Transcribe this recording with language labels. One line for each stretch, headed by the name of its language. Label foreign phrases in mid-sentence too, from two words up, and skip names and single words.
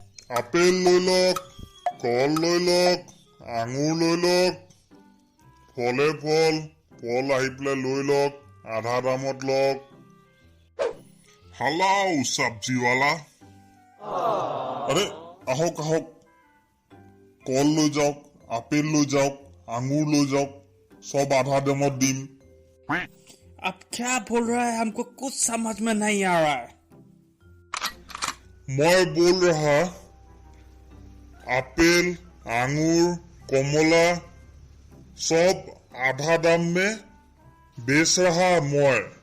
Assamese: আপেল লৈ লওক, কল লৈ লওক, আঙুৰ লৈ লওক, ফলে ফল, ফল আহি পেলাই লৈ লওক, আধা দামত লওক। হালাও চব্জিৱালা। আৰে আহক আহক, কল লৈ যাওক, আপেল লৈ যাওক, আঙুर লৈ যাওক,
Hindi: सब आधा
Assamese: দামত দিম।
Hindi: अब क्या बोल रहा है? हमको कुछ समझ में नहीं आ रहा है। मैं बोल रहा आपेल, आंगूर, कमला सब आधा दाम में बेच रहा मैं।